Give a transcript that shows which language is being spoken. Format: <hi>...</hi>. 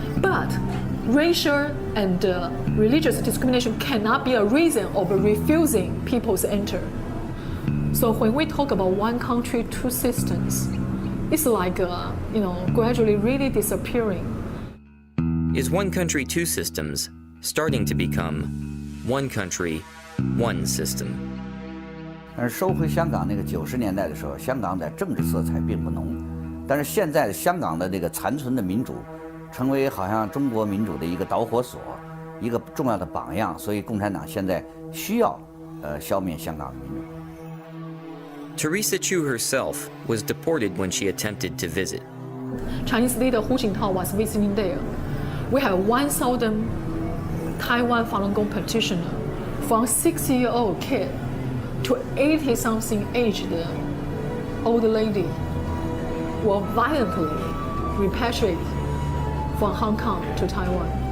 <en>But racial and religious discrimination cannot be a reason of refusing people to enter. So when we talk about one country, two systems, it's like, gradually really disappearing. Is one country, two systems starting to become one country, one system?</en> <zh>但是收回香港那个90年代的时候，香港在政治色彩并不浓，但是现在的香港的这个残存的民主，成为好像中国民主的一个导火索，一个重要的榜样，所以共产党现在需要消灭香港的民主。</zh> <en>Teresa Chiu herself was deported when she attempted to visit. Chinese leader Hu Jintao was visiting there. We have 1,000 Taiwan Falun Gong practitioners, from 6-year-old kid to 80-something aged old lady, were violently repatriated from Hong Kong to Taiwan.</en>